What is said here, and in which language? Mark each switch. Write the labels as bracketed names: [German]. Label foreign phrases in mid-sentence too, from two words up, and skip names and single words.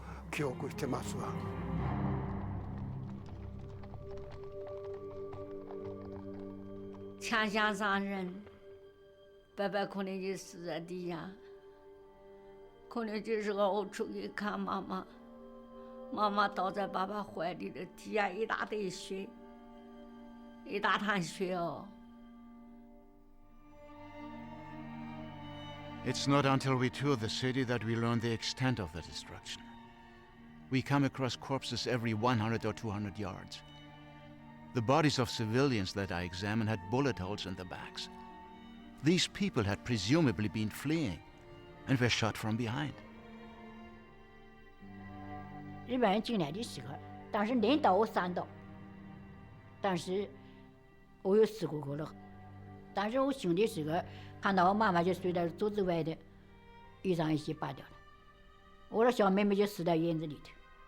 [Japanese] 記憶してますわ。 [Chinese] 枪下伤人，爸爸可能就死在地下，可能就是我出去看妈妈，妈妈倒在爸爸怀里的，地下一大堆血，一大滩血哦。 [English] It's not until we tour the city that we learn the extent of the destruction. We come across corpses every 100 or 200 yards. The bodies of civilians that I examined had bullet holes in the backs. These people had presumably been fleeing and were shot from behind. [Chinese] 日本人进来的时候，当时领导我3刀，但是我有死过了。当时我醒的时候，看到我妈妈就睡在桌子外的，衣裳一起扒掉了，我的小妹妹就死在院子里头。